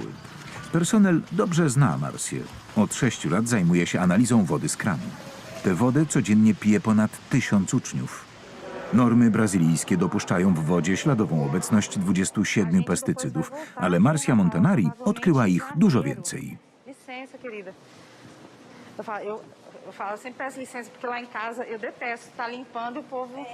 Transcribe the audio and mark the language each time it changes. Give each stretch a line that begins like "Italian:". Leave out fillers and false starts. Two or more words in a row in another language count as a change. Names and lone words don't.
Polish: Personel dobrze zna Marcię. Od 6 lat zajmuje się analizą wody z kranu. Tę wodę codziennie pije ponad 1000 uczniów. Normy brazylijskie dopuszczają w wodzie śladową obecność 27 pestycydów, ale Marcia Montanari odkryła ich dużo więcej.
Portuguese: Licença, querida. Eu falo, eu sempre peço licença, porque lá em casa eu detesto estar limpando e o povo...